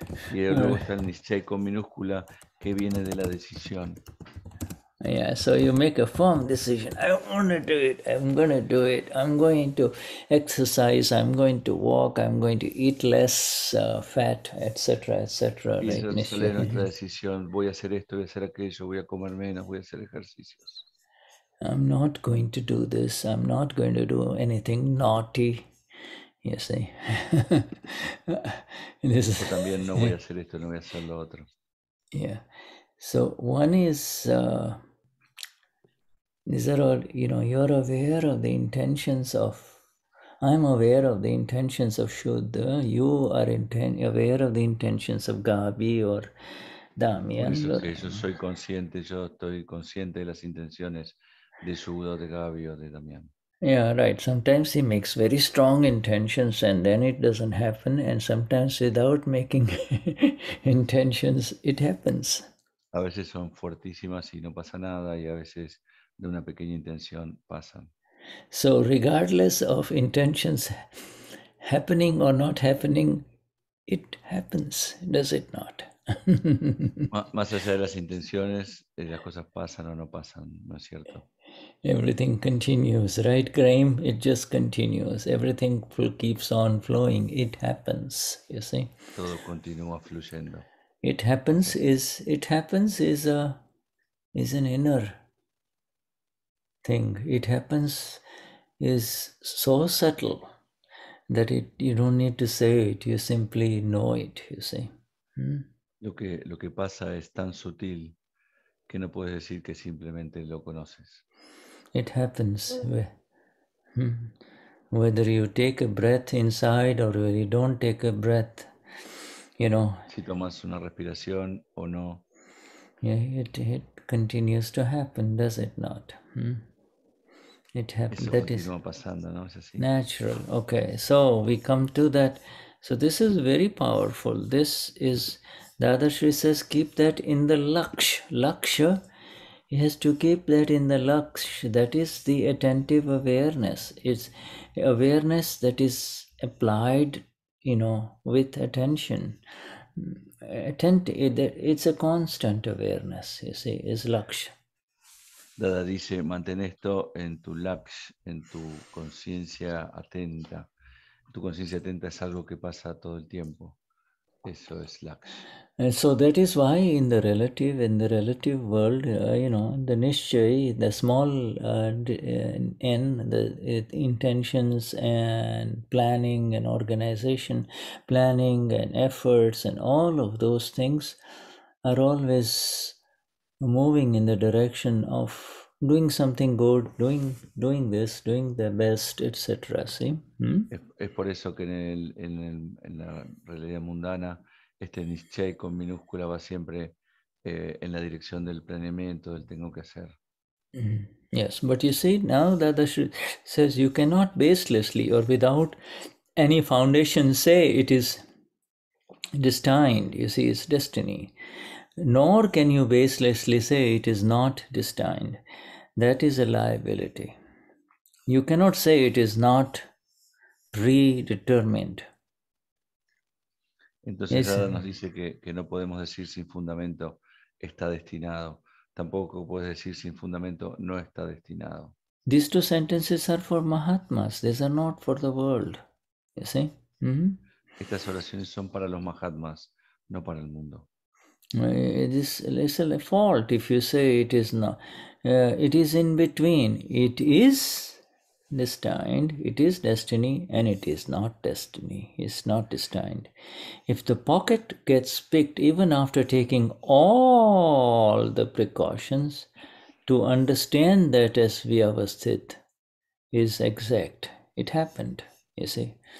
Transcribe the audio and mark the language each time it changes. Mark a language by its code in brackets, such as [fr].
[es] Y luego está el Nischay con minúscula que viene de la decisión. [en] Yeah, so you make a firm decision. I want to do it. I'm going to do it. I'm going to exercise. I'm going to walk. I'm going to eat less fat, etc., etc. [es] Y [en] Right? [es] eso es nuestra decisión. Voy a hacer esto, voy a hacer aquello, voy a comer menos, voy a hacer ejercicios. [en] I'm not going to do this. I'm not going to do anything naughty. You see. [es] Yo también no voy a hacer esto, no voy a hacer lo otro. [en] Yeah. So one is, these are all, you're aware of the intentions of, I'm aware of the intentions of Shuddha, you are aware of the intentions of Gabi or Damien. [es] Por eso que yo soy consciente, yo estoy consciente de las intenciones de Shuddha, de Gabi o de Damien. [en] Yeah, right. Sometimes he makes very strong intentions and then it doesn't happen, and sometimes without making intentions, it happens. [es] A veces son fuertísimas y no pasa nada, y a veces de una pequeña intención pasan. [en] So regardless of intentions happening or not happening, it happens, does it not? [es] Más allá de las intenciones, las cosas pasan o no pasan, ¿no es cierto? [en] Everything continues, right, Graham? It just continues. Everything keeps on flowing. It happens, you see. [es] Todo continúa fluyendo. [en] It happens is an inner thing. It happens is so subtle that you don't need to say it. You simply know it, you see. [es] Lo que pasa es tan sutil que no puedes decir que simplemente lo conoces. [en] It happens. Whether you take a breath inside or whether you don't take a breath, [es] Si tomas una respiración o no. [en] Yeah, it continues to happen, does it not? It happens. That is [es] pasando, ¿no? Es así. [en] Natural. Okay, so we come to that. So this is very powerful. This is, Dadashri says, keep that in the Laksha. He has to keep that in the Laksha. That is the attentive awareness. It's awareness that is applied, with attention. It's a constant awareness, you see, is Laksha. [es] Dada dice, mantén esto en tu laksh, en tu conciencia atenta. Tu conciencia atenta es algo que pasa todo el tiempo. Eso es laksh. [en] And so that is why in the relative world, the nishchay, the small n, the intentions and planning and organization, planning and efforts and all of those things are always moving in the direction of doing something good, doing this, doing the best, etc. See? [es] Es por eso que en la realidad mundana este Nischay con minúscula va siempre en la dirección del planeamiento, del tengo que hacer. [en] Yes, but you see now that the says you cannot baselessly or without any foundation say it is destined. You see, it's destiny. Nor can you baselessly say it is not destined. That is a liability. You cannot say it is not predetermined. [es] Entonces Dada nos dice que no podemos decir sin fundamento está destinado. Tampoco puedes decir sin fundamento no está destinado. [en] These two sentences are for Mahatmas. These are not for the world. You see? [es] Estas oraciones son para los Mahatmas, no para el mundo. [en] It is a fault if you say it is not. It is in between. It is destined, it is destiny, and it is not destiny. It's not destined. If the pocket gets picked even after taking all the precautions to understand that as Vyavasthit is exact, it happened, you see.